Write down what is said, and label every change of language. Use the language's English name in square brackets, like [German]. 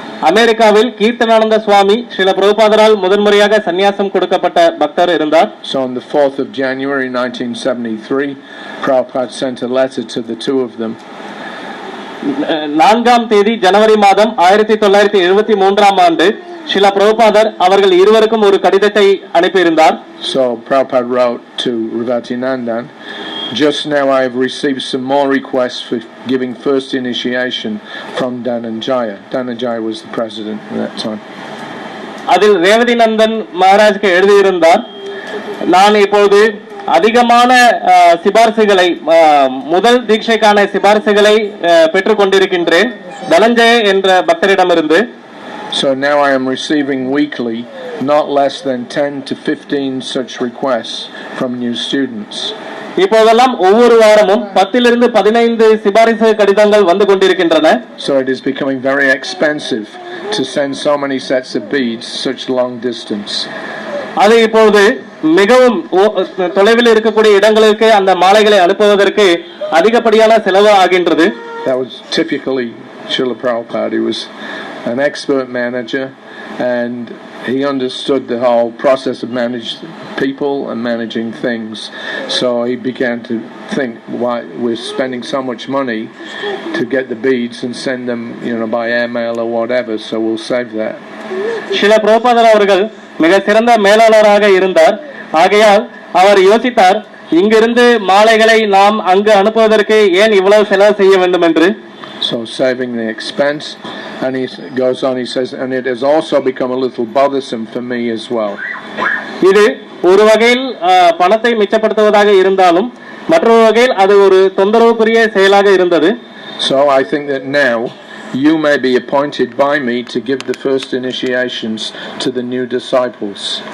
[Tamil] அமெரிக்காவில் கீர்த்தனானந்த சுவாமி ஸ்ரீல பிரபுபாதரால் முதன்முறையாக சன்னியாசம் கொடுக்கப்பட்ட பக்தர் இருந்தார். [English] So on the 4th of January 1973 Prabhupada sent a letter to the two of them. [Tamil] 4ஆம் தேதி ஜனவரி மாதம் 1973 ஆண்டு ஸ்ரீல பிரபுபாதர் அவர்கள் இருவருக்கும் ஒரு கடிதத்தை அனுப்பியிருந்தார். [English] So Prabhupada wrote to Revati Nandan, just now I have received some more requests for giving first initiation from Dhananjaya. Dhananjaya was the president at that time. [Tamil] அதில் ரேவதி நந்தன் மகாராஜ்க்கு எழுதியிருந்தார், நான் இப்போது அதிகமான சிபாரிசுகளை முதல் தீட்சைக்கான சிபாரிசுகளை பெற்றுக் கொண்டிருக்கின்றேன் தனஞ்சய என்ற பக்தரிடமிருந்து. [English] So now I am receiving weekly not less than 10 to 15 such requests from new students. [Tamil] இப்போதெல்லாம் ஒவ்வொரு வாரமும் 10 லிருந்து 15 சிபாரிசு கடிதங்கள் வந்து கொண்டிருக்கின்றன. [English] So it is becoming very expensive to send so many sets of beads such long distance. [Tamil] அது இப்போது மிகவும் தொலைவில் இருக்கக்கூடிய இடங்களுக்கு அந்த மாலைகளை அனுப்புவதற்கு அதிகப்படியான செலவு ஆகின்றது. [English] That was typically Srila Prabhupada. He was an expert manager and he understood the whole process of managing people and managing things. So he began to think, why we're spending so much money to get the beads and send them, by airmail or whatever, so we'll save that. [Tamil] Srila பிரபுபாதர் அவர்கள் மிக சிறந்த மேலாளராக இருந்தார். ஆகையால் அவர் யோசித்தார், இங்கிருந்து மாலைகளை நாம் அங்கு அனுப்புவதற்கு ஏன் இவ்வளவு செலவு செய்ய வேண்டும் என்று. [English] So saving the expense, and he goes on, he says, and it has also become a little bothersome for me as well. [Tamil] இது ஒரு வகையில் பணத்தை மிச்சப்படுத்துவதாக இருந்தாலும் மற்றொரு வகையில் அது ஒரு தொந்தரவுக்குரிய செயலாக இருந்தது. [English] So I think that now you may be appointed by me to give the first initiations to the new disciples.